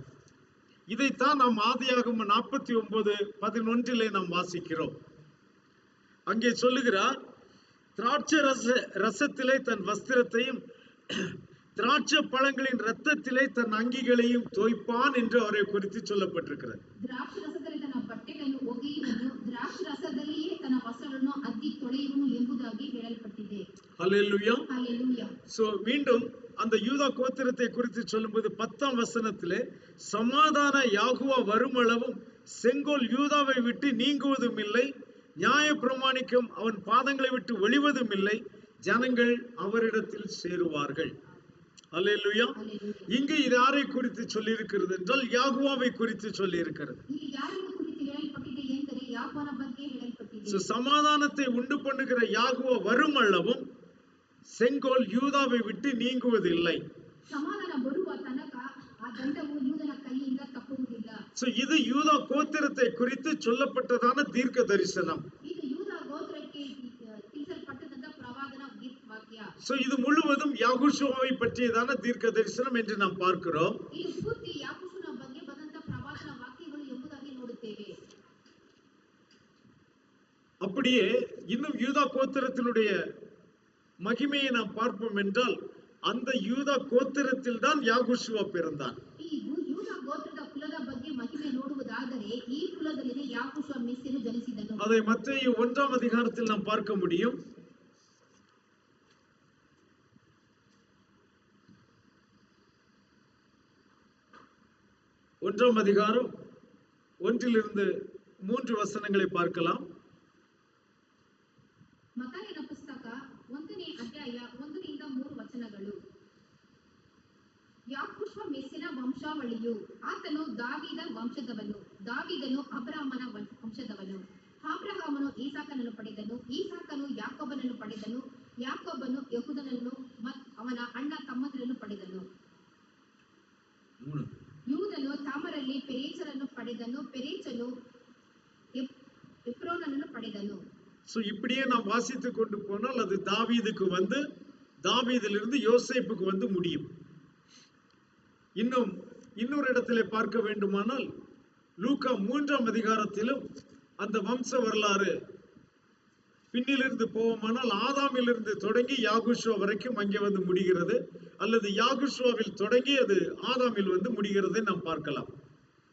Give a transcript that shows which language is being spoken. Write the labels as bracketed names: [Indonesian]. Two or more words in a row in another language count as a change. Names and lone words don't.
[Tamil] இதைத்தான் நாம் ஆதியாகமம் 49:11 நாம் வாசிக்கிறோம். அங்கே சொல்லுகிறார், திராட்சை ரசத்திலே தன் வஸ்திரத்தையும் திராட்சை பழங்களின் ரத்தத்திலே தன் அங்கிகளையும் தோய்ப்பான் என்று அவரை குறித்து சொல்லப்பட்டிருக்கிறது. [Kannada] ದ್ರಾಕ್ಷರಸದಲ್ಲಿ ತನ್ನ ಬಟ್ಟೆಗಳನ್ನು ಒಗೆಯುವನು, ದ್ರಾಕ್ಷರಸದಲ್ಲಿಯೇ ತನ್ನ ವಸ್ತ್ರಗಳನ್ನು ಅದ್ದಿ ತೊಳೆಯುವನು ಎಂಬುದಾಗಿ ಹೇಳಲ್ಪಟ್ಟಿದೆ. [Tamil] ஹல்லேலூயா. ஹalleluya. சோ மீண்டும் அந்த யூதா கோத்திரத்தை குறித்து சொல்லும்போது 10ஆம் வசனத்திலே சமாதான யாகுவா வருமளவும் செங்கோல் யூதாவை விட்டு நீங்குவதும் இல்லை, நியாய பிரமாணிக்கம் அவன் பாதங்களை விட்டு ஒளிவதும் இல்லை, ஜனங்கள் அவரிடத்தில் சேருவார்கள். அல்லேலூயா. இங்கு இது யாரை குறித்து சொல்லி இருக்கிறது என்றால் யாகுவாவை குறித்து சொல்லி இருக்கிறது. [Kannada] ಇಲ್ಲಿ ಯಾರನ್ನು ಕುರಿತು ಹೇಳಲ್ಪಟ್ಟಿದೆ ಎಂದರೆ ಯಾಕೋಬನ ಬಗ್ಗೆ ಹೇಳಲ್ಪಟ್ಟಿದೆ. [Tamil] சமாதானத்தை உண்டு பண்ணுகிற யாகுவா வருமளவும் செங்கோல் யூதாவை விட்டு நீங்குவதில்லை. [Kannada] ಸಮಾಧಾನ ಬರುವ ತನಕ ಆ ದಂಡವು ಯೂದನ ಕೈಯಿಂದ ತಪ್ಪುವುದಿಲ್ಲ. [Tamil] இது யூதா கோத்திரத்தை குறித்து சொல்லப்பட்டதான தீர்க்க தரிசனம். [Kannada] ಇದು ಯೂದ ಗೋತ್ರಕ್ಕೆ ತಿಳಿಸಲ್ಪಟ್ಟಂತ ಪ್ರವಾದನ ವಾಕ್ಯ. [Tamil] இது முழுவதும் யாகுஷுவாவை பற்றியதான தீர்க்க தரிசனம் என்று நாம் பார்க்கிறோம். [Kannada] ಇದು ಪೂರ್ತಿ ಯಾಕೂಷನ ಬಗ್ಗೆ ಬಂದಂತ ಪ್ರವಾದನ ವಾಕ್ಯಗಳು ಎಂಬುದಾಗಿ ನೋಡುತ್ತೇವೆ. [Tamil] அப்படியே இன்னும் யூதா கோத்திரத்தினுடைய மகிமையை நாம் பார்ப்போம் என்றால் அந்த யூதா கோத்திரத்தில் தான் யாகுஷுவா பிறந்தான். [Kannada] ಈ ಯೂದ ಗೋತ್ರದ ಕುಲದ ಬಗ್ಗೆ ಮಹಿಮೆ ನೋಡುವುದಾದರೆ ಈ ಕುಲದಲ್ಲಿನೇ ಯಾಕೂಷ ಮೆಸ್ಸಿಯನು ಜನಿಸಿದನು. [Tamil] அதை மத்தேயு 1ஆம் அதிகாரத்தில் நாம் பார்க்க முடியும். 1ஆம் அதிகாரம் 1-3 வசனங்களை பார்க்கலாம். [Kannada] ಮತ್ತಾಯನ ಪುಸ್ತಕ 1ನೇ ಅಧ್ಯಾಯ 1ರಿಂದ 3 ವಚನಗಳು. ಯಾಕೂಷ ಮೆಸ್ಸಿನ ವಂಶಾವಳಿಯು. ಆತನು ದಾವೀದ ವಂಶದವನು, ದಾವೀದನು ಅಬ್ರಹಾಮನ ವಂಶದವನು, ಅಬ್ರಹಾಮನು ಈಸಾಕನನ್ನು ಪಡೆದನು, ಈಸಾಕನು ಯಾಕೋಬನನ್ನು ಪಡೆದನು, ಯಾಕೋಬನು ಯೆಹೂದನನ್ನು ಅವನ ಅಣ್ಣ ತಮ್ಮಂದಿರನ್ನು ಪಡೆದನು. ಯೂದನು ತಾಮರಲ್ಲಿ ಪೆರೇಚರನ್ನು ಪಡೆದನು, ಪೆರೇಚನು ಎಫ್ರೋನನ್ನು ಪಡೆದನು. [Tamil] இப்படியே நாம் வாசித்துக் கொண்டு போனால் அது தாவீதுக்கு வந்து தாவீதிலிருந்து யோசேப்புக்கு வந்து முடியும். இன்னொரு இடத்திலே பார்க்க வேண்டுமானால் லூக்கா 3ஆம் அதிகாரத்திலும் அந்த வம்ச வரலாறு பின்னிலிருந்து போவோமானால் ஆதாமிலிருந்து தொடங்கி யாகுஷுவா வரைக்கும் அங்கே வந்து முடிகிறது, அல்லது யாகுஷுவாவில் தொடங்கி அது ஆதாமில் வந்து முடிகிறதை நாம் பார்க்கலாம்.